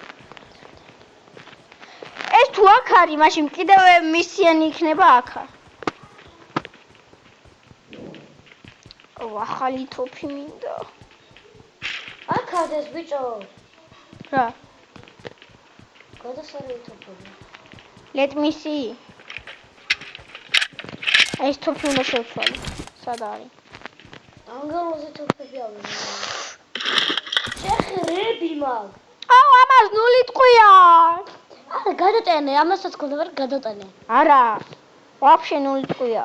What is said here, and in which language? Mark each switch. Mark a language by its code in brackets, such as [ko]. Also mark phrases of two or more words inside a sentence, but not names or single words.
[ka] ეს თუ აქ არის, მაშინ კიდევ მისიანი იქნება აქ. ახალი თოფი მინდა. აქ არის ბიჭო. რა? გადასარევი თოფები. [en] Let me see. [ka] ეს თოფი უნდა შევცვალო. სად არის? ანგაროზე თოფები ავიღე. შეხრები მაგ. ამას 0 ტყვია. არა, გადატანე, ამასაც გქონდა, მაგრამ გადატანე. არა. ვაფშე 0 ტყვია.